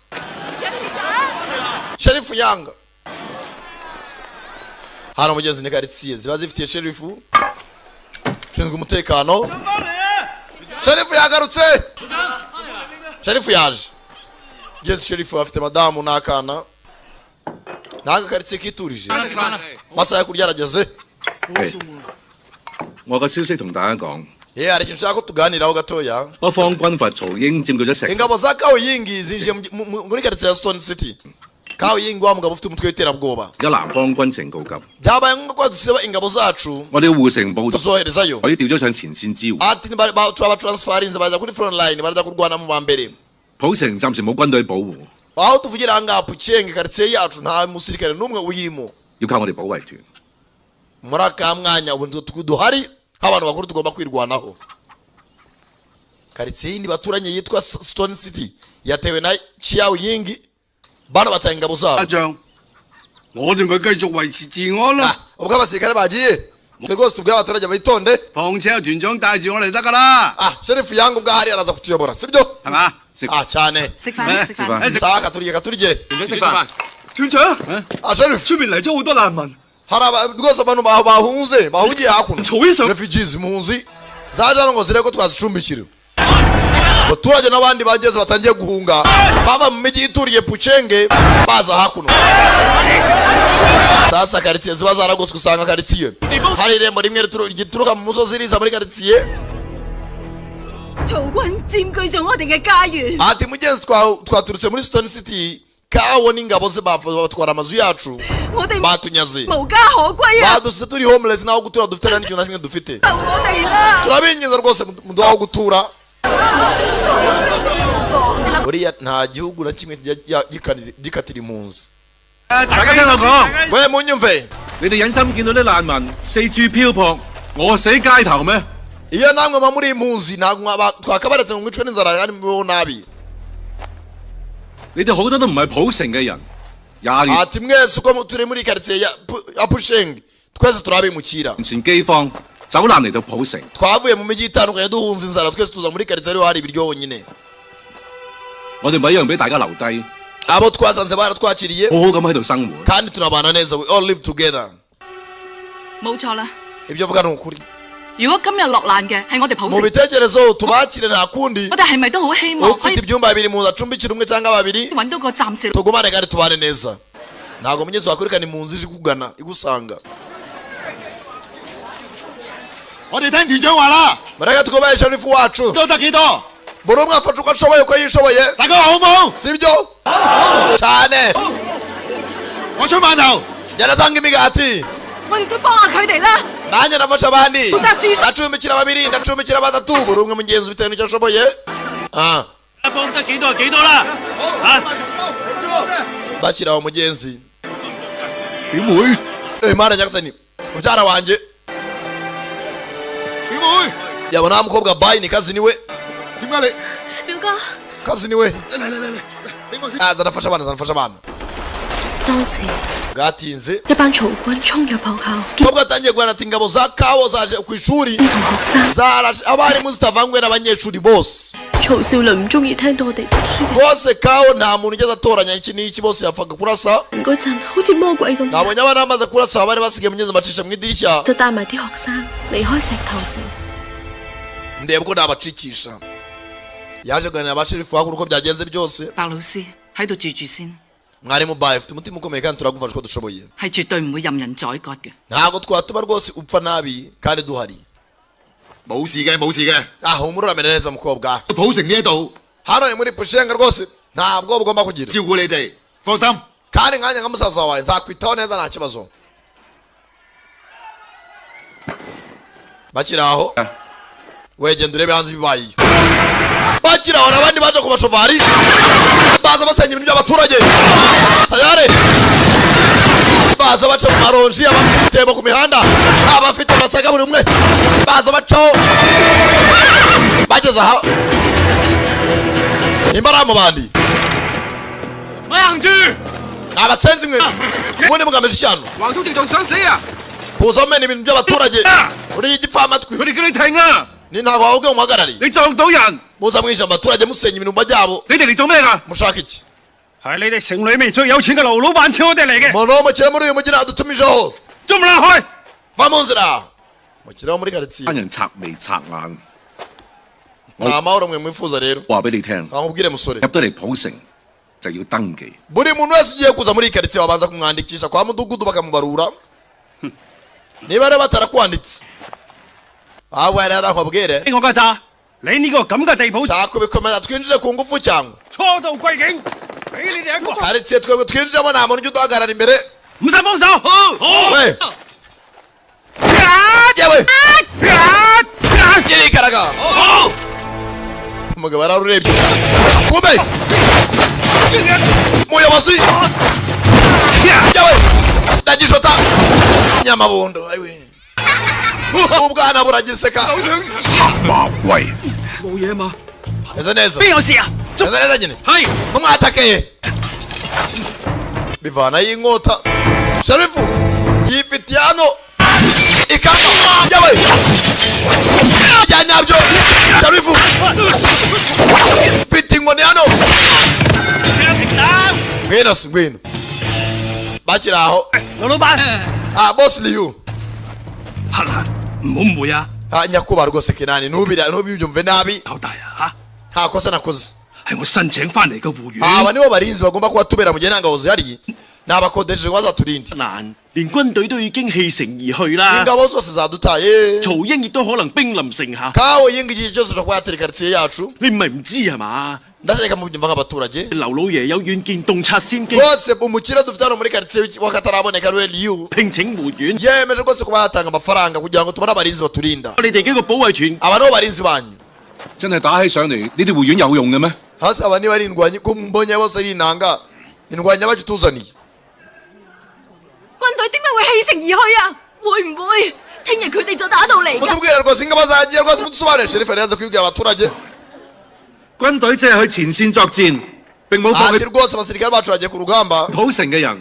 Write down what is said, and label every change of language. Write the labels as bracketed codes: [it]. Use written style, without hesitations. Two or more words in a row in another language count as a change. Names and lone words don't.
[rw] Sherifu Yanga hano mugezi ni karitsiye ziba zifitiye sherifu ushinzwe umutekano Sherifu yagarutse Sherifu yaje Yes Sherifu afite madamu n'akana ntago karitsiye kiturije masaha yo kurya arageze [yue] 我個消息同大家講， [rw] hari ikintu ushaka ko tuganiraho gatoya. [yue] 北方軍閥曹英佔據咗成 [rw] ingabo za Kaoyingi zinjiye muri quartier ya Stone City. Kaoyingi wa mugabo ufite umutwe w'iterabwoba. [yue] 而家南方軍情告急， [rw] byabaye ngombwa ko dusiba ingabo zacu [yue] 我哋護城部隊 [rw] tuzoherezayo [yue] 可以調咗上前線支援。 [rw] ati transferinze baza kuri [en] front line [rw] baraza kurwana mu bambere [yue] 普城暫時冇軍隊保護， [rw] aho tuvugira ngaha Pucheng quartier yacu nta musirikare n'umwe uyirimo [yue] 要靠我哋保衛團。 [rw] muri aka mwanya ubu duhari abantu bakuru tugomba kwirwanaho. Quartier yindi baturanye yitwa Stone City yatewe na Kaoyingi bana batanga ingabo zabo. [yue] 阿將，我哋咪繼續維持治安咯。 [rw] ubwo abasirikare bagiye twe rwose tubwira abaturage bitonde. [yue] 況且有團長帶住我哋得㗎啦。 [rw] sheriff yangu ubwahari araza kutuyobora sibyo [yue] 係嘛？ [rw] cyane [yue] 食飯食飯。 [rw] sawa katurye katurye [yue] 食飯。團長， [rw] sheriff [yue] 出面嚟咗好多難民。 [rw] hari rwose abantu bahungiye hakuno [yue] 曹醫生 [rw] refugees impunzi zaje hano ngo zirebe ko twazicumbikira. abaturage n'abandi bageze batangiye guhunga bava mu mijyi ituriye Puchenge baza hakuno. sasa quartier ziba zaragoswe usanga quartier hari irembo rimwe rituruka mu musozi riza muri quartier. [yue] 曹軍佔據咗我哋嘅家園。 [rw] ati mugenzi twaturutse muri Stone City Kawo n'ingabo ze batwara amazu yacu batunyaze [yue] 無家可歸啊！ [rw] baduse turi homeless naho gutura dufite nta n'ikintu na kimwe dufite. [yue] 我哋啦！ [rw] turabinginze rwose muduha aho gutura. buriya nta gihugu na kimwe gikatira impunzi. [yue] 大家聽我講， [rw] 喂munyumve [yue] 你哋忍心見到啲難民四處漂泊，餓死街頭咩？ [rw] iyo namwe muba muri impunzi ntabwo twakabaretse ngo mwicwe n'inzara kandi mubeho nabi. [yue] 你哋好多都唔係普城嘅人，20年 [rw] ati mwese uko turi muri quartier ya Pucheng twese turabimukira [yue] 前饑荒走難嚟到普城， [rw] twavuye mu mijyi itandukanye duhunze inzara twese tuza muri quartier ariho hari ibiryo honyine. [yue] 我哋咪一樣俾大家留低， [rw] abo twasanze baratwakiriye [yue] 好好咁喺度生活。 [rw] kandi turabana neza [en] we all live together. [yue] 冇錯啦！ [rw] ibyo avuga ni ukuri. [yue] 如果今日落難嘅係我哋普 [rw] mu [yue] 城， [rw] bitekerezo tubakire nta kundi [yue] 我哋係咪都好希望可 [rw] ufite [yue] 以 [rw] ibyumba bibiri mu acumbikira umwe cyangwa babiri [yue] 揾到個暫時？ [rw] tugumane kandi tubane neza. ntabwo munyezi wakwirikana impunzi ije ikugana igusanga. [yue] 我哋聽團長話啦， [rw] mureke twubahe sherifu wacu [yue] 都得幾多？ [rw] buri umwe afashe uko ashoboye uko yishoboye [yue] 大家話好冇？ [rw] sibyo cyane [yue] 我出饅頭。 [rw] nyanatanga imigati [yue] 我哋都幫下佢哋啦！ [rw] nanjye nafasha abandi Uzacumbikira- ndacumbikira babiri ndacumbikira batatu buri umwe mugenzi bitewe n'icyo ashoboye. [yue] 幫得幾多就幾多啦，嚇！ [rw] bashyiraho umugenzi [yue] 表妹， [rw] mana nyagasani mubyara wanjye [yue] 表妹， [rw] yabona wa mukobwa bayi ni kazi niwe [yue] 點解你？表哥， [rw] kazi niwe [yue] 嚟，俾我先。 [rw] aza anafasha abana [yue] 當時 [rw] bwatinze [yue] 一班曹軍衝入學校，見 [rw] nubwo atangiye guhana ati ingabo za Kawo zaje ku ishuri [yue] 同學生。 [rw] zarashe abarimu zitavanguye n'abanyeshuri bose [yue] 曹少麟唔中意聽到我哋讀書嘅 [rw] rwose Kawo nta muntu ugeze atoranya iki n'iki bose yapfaga kurasa [yue] 人嗰陣，好似魔鬼咁， [rw] nabonye abana bamaze kurasa bari basigaye mugenzi bacisha mu idirishya [yue] 就帶埋啲學生離開石頭城。 [rw] ndeba uko nabacikisha yaje kuganira abasherifu hakuru uko byagenze byose [yue] 白老師喺度住住先， [rw] mwarimu bayi ufite umutima ukomeye kandi turagufasha uko dushoboye [yue] 係絕對唔會任人宰割嘅。 [rw] ntabwo twatuma rwose upfa nabi kandi duhari [yue] 冇事嘅，冇事嘅。 [rw] humura uramera neza mukobwa [yue] 普城呢一度 [rw] hano ni muri Pucheng rwose ntabwo bugomba kugira [yue] 照顧你哋，放心。 [rw] kandi nkanjye nka musaza wawe nzakwitaho neza nta kibazo. bakiri aho wegenda urebe hanze ibibaye iyo bakiri aho n'abandi baje ku bashovari baza basenya ibintu by'abaturage tayare baza baca mu maronji abafite ibitebo ku mihanda abafite amasaga buri umwe baza bacaho bageze aha nimba ari mu bandi [yue] 硬住！ [rw] abasenzi mwe ubundi mugamije icyano [yue] 橫衝直撞想死啊！ [rw] kuza mumena ibintu by'abaturage uriye igipfamatwi [yue] 佢哋叫你停啊！ [rw] ni ntabwo wabwe umuhagarariye [yue] 你撞到人， [rw] muza mwishe abaturage musenya ibintu byabo [yue] 你哋嚟做咩㗎？ [rw] mushaka iki [yue] 係你哋城裏面最有錢嘅劉老闆請我哋嚟嘅， [rw] umuntu w'umukire muri uyu mujyi nadutumijeho [yue] 做唔啦開？ [rw] va mu nzira umukire wo muri karitsiye [yue] 班人賊眉賊眼， [rw] nta mahoro mwe mwifuza rero [yue] 話俾你聽， [rw] nkubwire musore [yue] 入得嚟普城就要登記。 [rw] buri muntu wese ugiye kuza muri iyi karitsiye babanza kumwandikisha kwa mudugudu bakamubarura niba rero batarakwanditse ahubwo yari arakubwire [yue] 我㗎咋？你呢個咁嘅地鋪， [rw] shaka kubikomeza twinjire ku ngufu cyangwa [yue] 初到貴境，俾你哋一個， [rw] karitsiye twebwe twinjiramo nta muntu ujya uduhagarara imbere [yue] 唔使幫手。 [rw] we yewe kirikaraga umugabo ararurebye kumbe muyobozi yewe ndagishota nyamabondo ayiwe ubwana buragiseka [yue] 馬威冇嘢嘛？ [rw] eze neza [yue] 邊有事啊？ [rw] eze neza nyine [yue] 係 [rw] mumwatakeye bivanayo inkota sharifu yifitiye hano ikamba yewe bya nyabyo sharifu mfite inkoni hano ngwino si ngwino bakiri aho [yue] 劉老闆， [rw] boss liyu [yue] 黑蘭唔好誤會啊！ [rw] nyakubahwa rwose Kenani ntubibyumve nabi [yue] 老大啊 [rw] nta kosa nakoze [yue] 係我申請翻嚟嘅護院。 [rw] aba nibo barinzi bagomba kuba tubera mu gihe nta ngabo zihari ni abakodeje ngo bazaturinde [yue] 難，連軍隊都已經棄城而去啦。 [rw] ingabo zose zadutaye [yue] 曹英亦都可能兵臨城下。 [rw] kawe yinga igihe cyose ushobora kuba yatera karitsiye yacu [yue] 你唔係唔知係嘛？ [rw] ndashaka mubyumva nk'abaturage [yue] 劉老爺有遠見洞察先機， [rw] rwose umukire dufite hano muri karitsiye wakataraboneka ariwe liyu [yue] 聘請護院。 [rw] yemeje rwose kuba yatanga amafaranga kugira ngo tubone abarinzi baturinda [yue] 你哋幾個保衛團， [rw] aba nibo barinzi banyu [yue] 真係打起上嚟，呢啲護院有用嘅咩？ [rw] hasi aba niba ari indwanyi ko mbonye bose ari inanga indwanyi abacu tuzaniye [yue] 軍隊點解會棄城而去啊？會唔會聽日佢哋就打到嚟㗎？ [rw] mutubwire rwose ingabo zagiye rwose mudusobanurire sherifu yari yaza kubibwira abaturage [yue] 軍隊只係去前線作戰，並冇放 [rw] ati [yue] 棄 [rw] rwose abasirikare bacu bagiye ku rugamba [yue] 普城嘅人，